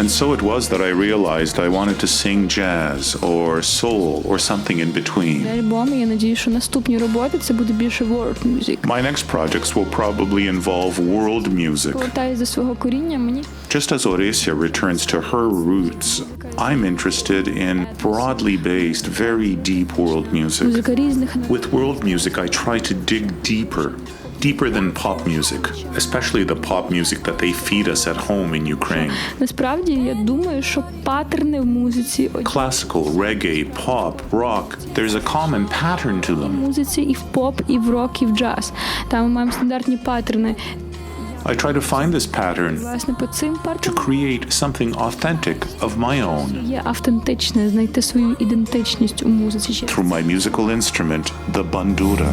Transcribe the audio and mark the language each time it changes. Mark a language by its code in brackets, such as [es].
[en] And so it was that I realized I wanted to sing jazz or soul or something in between. [uk] альбом, і я надію, що наступні роботи це буде більше [en] world music. My next projects will probably involve world music. [uk] Повертаюсь до свого коріння, мені [en] Just as Oresia returns to her roots, I'm interested in broadly based, very deep world music. [uk] музика різних. [en] With world music, I try to dig deeper than pop music, especially the pop music that they feed us at home in Ukraine. [uk] Насправді, я думаю, що паттерни в музиці, [en] Classical, reggae, pop, rock, there's a common pattern to them. [uk] музиці і в поп, і в рок, і в джаз. Там ми маємо стандартні паттерни. [en] I try to find this pattern [uk] Власне, по цим [en] to [uk] паттернам [en] create something authentic of my own [uk] є автентичне, знайти свою ідентичність у музиці. [en] through my musical instrument, the bandura.